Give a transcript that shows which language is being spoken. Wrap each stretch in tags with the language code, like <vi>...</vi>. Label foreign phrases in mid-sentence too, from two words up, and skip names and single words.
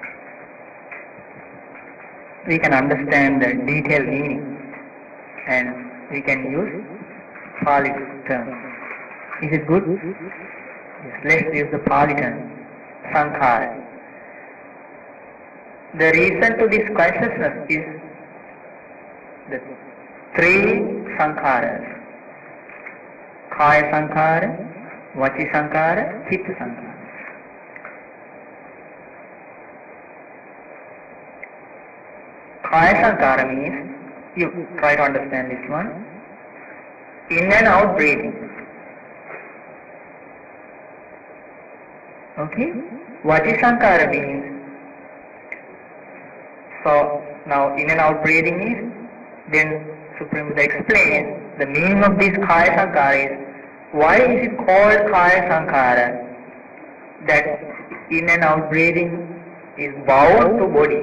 <en>We can understand the detailed meaning and we can use Pali term. Is it good? Yes, let's use the Pali term, sankhara. The reason to this consciousness is the three sankharas.</en> <pi>Kaya sankhara, vaci sankhara, chitta sankhara. Kaya sankhara</pi> <en>means, you try to understand this one, in and out breathing. Okay?</en> <pi>Vaci sankhara</pi> <en>means, so now in and out breathing is, then Supreme Buddha explains the meaning of this</en> <pi>Kaya Sankhara</pi> <en>is, why is it called</en> <pi>Kaya Sankhara?</pi> <en>That in and out breathing is bound to body.</en>